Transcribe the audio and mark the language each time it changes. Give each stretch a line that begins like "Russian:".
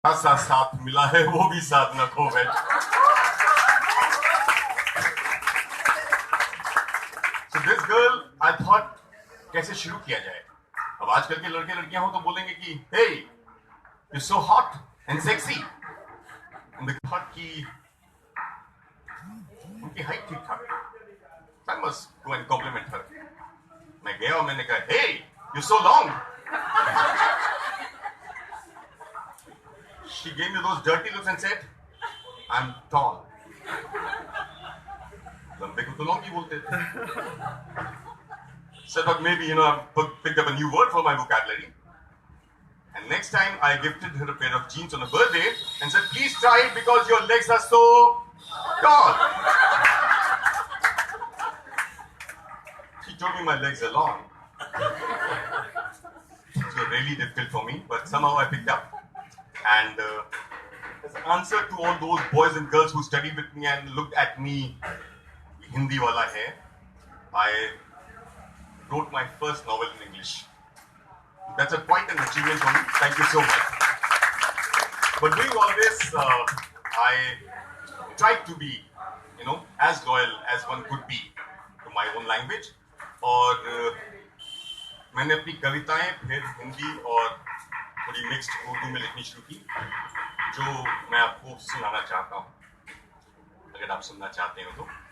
Hindi: सा साथ मिला है वो भी साथ न खो बैठ।
English: So this girl, I thought
Hindi: कैसे शुरू किया जाए। अब आजकल के लड़के लड़कियां हो तो बोलेंगे कि
English: hey, you're so hot and sexy।
Hindi: उनके thought की उनकी हाइट ठीक ठाक।
English: I must go and compliment her।
Hindi: मैं गया और मैंने कहा
English: hey, you're so long। She gave me those dirty looks and said, I'm tall।
Hindi: लंबे को तो लॉन्ग ही बोलते थे।
English: So I thought maybe, I've picked up a new word for my vocabulary। And next time I gifted her a pair of jeans on her birthday and said, please try it because your legs are so tall। She told me my legs are long। It was really difficult for me, but somehow I picked up। And as an answer to all those boys and girls who studied with me and looked at me,
Hindi: Hindi wala hai,
English: I wrote my first novel in English। That's quite an achievement for me। Thank you so much। But doing all this, I tried to be, as loyal as one could be to my own language।
Hindi: और मैंने अपनी कविताएं फिर हिंदी और थोड़ी mixed Urdu में लिखनी शुरू की, जो मैं आपको सुनाना चाहता हूँ, अगर आप सुनना चाहते हो तो।